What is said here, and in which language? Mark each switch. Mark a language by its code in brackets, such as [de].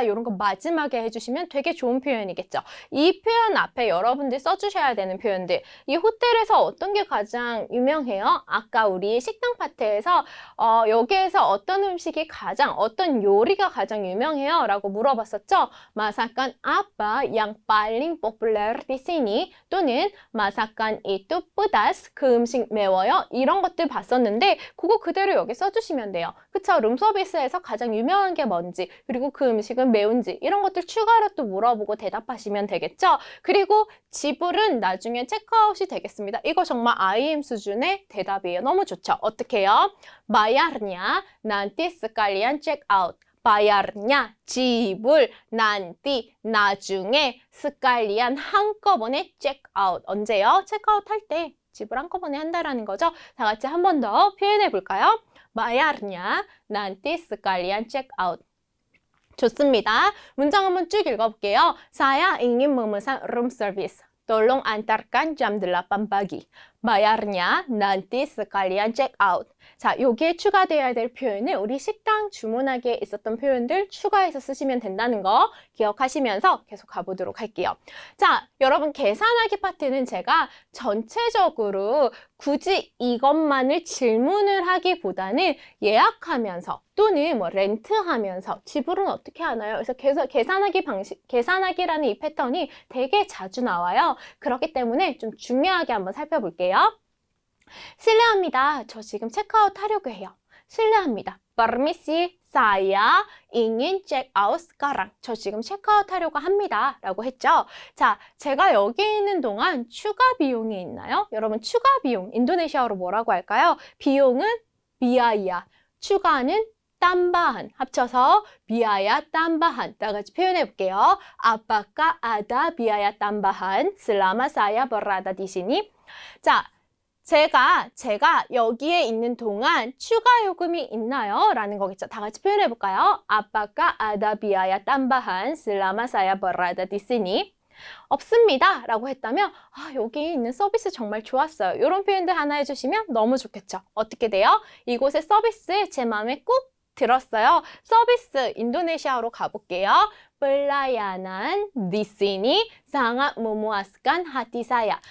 [ko] 이런 거 마지막에 해주시면 되게 좋은 표현이겠죠? 이 표현 앞에 여러분들 써주셔야 되는 표현들. 이 호텔에서 어떤 게 가장 유명해요? 아까 우리 식당 파트에서 여기에서 어떤 음식이 어떤 요리가 가장 유명해요? 라고 물어봤었죠? [id] Masakan apa yang paling populer di sini? 또는 Masakan itu pedas? [ko] 그 음식 매워요? 이런 것들 봤었는데 그거 그대로 여기 써주시면 돼요. 그쵸? 룸서비스에서 가장 유명한 게 뭔지, 그리고 그 음식은 매운지 이런 것들 추가로 또 물어보고 대답하시면 되겠죠? 그리고 지불은 나중에 체크아웃이 되겠습니다. 이거 정말 IM 수준의 대답이에요. 너무 좋죠? 어떻게 해요? [id] Bayarnya nanti sekalian check out. [ko] bayarnya 지불, nanti 나중에, sekalian 한꺼번에 check out. 언제요? 체크아웃 할 때. 지불 한꺼번에 한다라는 거죠. 다 같이 한 번 더 표현해 볼까요? [id] Bayarnya nanti sekalian check out. [ko] 좋습니다. 문장 한번 쭉 읽어볼게요. [id] Saya ingin memesan room service. Tolong antarkan jam 8 pagi. Bayarnya nanti sekalian check out. [ko] 자, 여기에 추가되어야 될 표현은 우리 식당 주문하기에 있었던 표현들 추가해서 쓰시면 된다는 거 기억하시면서 계속 가보도록 할게요. 자, 여러분 계산하기 파트는 제가 전체적으로 굳이 이것만을 질문을 하기보다는 예약하면서 또는 뭐 렌트하면서 지불은 어떻게 하나요? 그래서 계산하기라는 이 패턴이 되게 자주 나와요. 그렇기 때문에 좀 중요하게 한번 살펴볼게요. 실례합니다. 저 지금 체크아웃 하려고 해요. 실례합니다. [id] Permisi, saya ingin check out sekarang. [ko] 저 지금 체크아웃 하려고 합니다. 라고 했죠. 자, 제가 여기 있는 동안 추가 비용이 있나요? 여러분, 추가 비용, 인도네시아어로 뭐라고 할까요? 비용은 biaya, 추가는 tambahan, 합쳐서 biaya tambahan. 다 같이 표현해 볼게요. [id] Apakah ada biaya tambahan selama saya berada di sini? [ko] 자, 제가 여기에 있는 동안 추가 요금이 있나요? 라는 거겠죠. 다 같이 표현해 볼까요? [id] Apakah ada biaya tambahan selama saya berada di sini? [ko] 없습니다. 라고 했다면 여기 있는 서비스 정말 좋았어요. 이런 표현들 하나 해주시면 너무 좋겠죠. 어떻게 돼요? 이곳의 서비스 제 마음에 꼭 들었어요. 서비스 인도네시아로 가볼게요. [id] Pelayanan di sini sangat memuaskan hati saya.